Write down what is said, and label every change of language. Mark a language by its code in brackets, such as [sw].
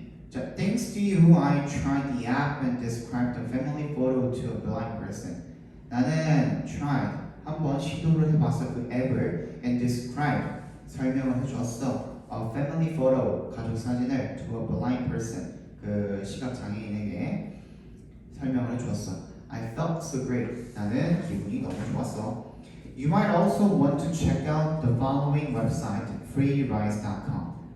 [en] 자, thanks to you, I tried the app and described the family photo to a blind person. [ko] 나는 tried, 한번 시도를 해봤어. 그 앱을 [en] and described, [ko] 설명을 해줬어. [en] A family photo, [ko] 가족 사진을 [en] to a blind person, [ko] 그 시각장애인에게 설명을 해주었어. [en] I felt so great. [ko] 나는 기분이 너무 좋았어. [en] You might also want to check out the following website, freerise.com.